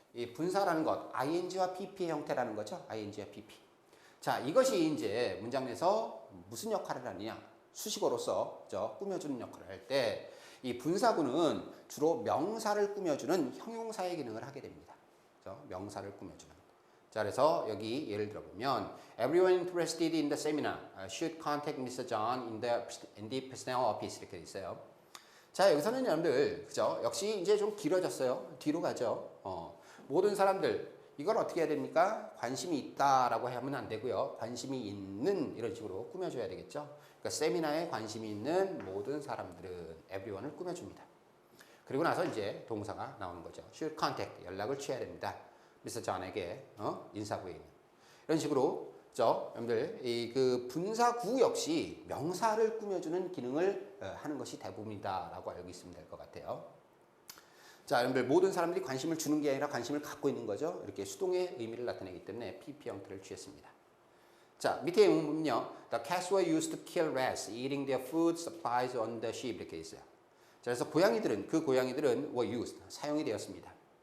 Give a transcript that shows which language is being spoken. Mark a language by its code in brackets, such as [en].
[ko] 이 분사라는 것, ing와 pp의 형태라는 거죠. ing와 pp. 자, 이것이 이제 문장 내에서 무슨 역할을 하느냐? 수식어로서 꾸며주는 역할을 할 때 이 분사구는 주로 명사를 꾸며주는 형용사의 기능을 하게 됩니다. 명사를 꾸며주는. 자, 그래서 여기 예를 들어보면 [en] Everyone interested in the seminar should contact Mr. John in the personnel office [ko] 이렇게 있어요. 자, 여기서는 여러분들 그죠? 역시 이제 좀 길어졌어요. 뒤로 가죠. 모든 사람들 이걸 어떻게 해야 됩니까? 관심이 있다라고 하면 안 되고요. 관심이 있는 이런 식으로 꾸며줘야 되겠죠. 그러니까 세미나에 관심이 있는 모든 사람들은 everyone을 꾸며줍니다. 그리고 나서 이제 동사가 나오는 거죠. [en] should contact [ko] 연락을 취해야 됩니다. [en] Mr. [ko] John에게 인사구에 있는 이런 식으로 여러분들 이 그 분사구 역시 명사를 꾸며주는 기능을 하는 것이 대부분이다라고 알고 있으면 될 것 같아요. 자, 여러분들 모든 사람들이 관심을 주는 게 아니라 관심을 갖고 있는 거죠. 이렇게 수동의 의미를 나타내기 때문에 PP 형태를 취했습니다. 자, 밑에 보면요. [en] The cats were used to kill rats, eating their food supplies on the ship [ko] 이렇게 있어요. 자, 그래서 그 고양이들은 [en] were used, [ko] 사용이 되었습니다.